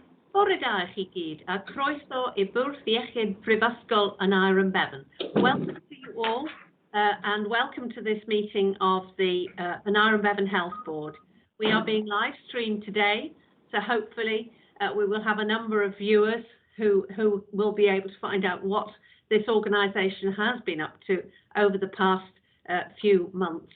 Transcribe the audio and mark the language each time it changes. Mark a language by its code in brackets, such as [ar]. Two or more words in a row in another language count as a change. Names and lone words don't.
[cy] Bore da chi gyd, a croeso I bwrdd iechyd Prifysgol Aneurin Bevan. [en] Welcome to you all, and welcome to this meeting of the Aneurin Bevan Health Board. We are being live streamed today, so hopefully we will have a number of viewers who will be able to find out what this organisation has been up to over the past few months.